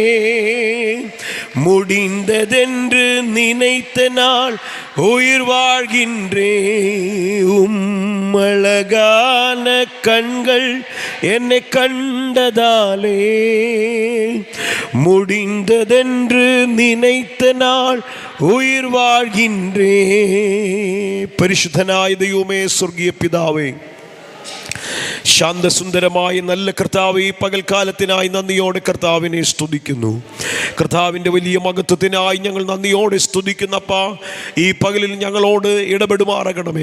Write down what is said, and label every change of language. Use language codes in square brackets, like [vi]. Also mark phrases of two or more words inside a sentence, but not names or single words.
[ta] முடிந்ததென்று நினைத்த நாள் உயிர் வாழ்கின்றேன். அழகான கண்கள் என்னை கண்டதாலே. முடிந்ததென்று நினைத்த நாள் உயிர் வாழ்கின்றேன். [ml] പരിശുദ്ധനായ ദൈവമേ, സ്വർഗീയ പിതാവേ, ശാന്തസുന്ദരമായ നല്ല കർത്താവ്, ഈ പകൽക്കാലത്തിനായി നന്ദിയോടെ കർത്താവിനെ സ്തുതിക്കുന്നു. കർത്താവിൻ്റെ വലിയ മഹത്വത്തിനായി ഞങ്ങൾ നന്ദിയോടെ സ്തുതിക്കുന്നപ്പാ. ഈ പകലിൽ ഞങ്ങളോട് ഇടപെടുമാറാകണമേ.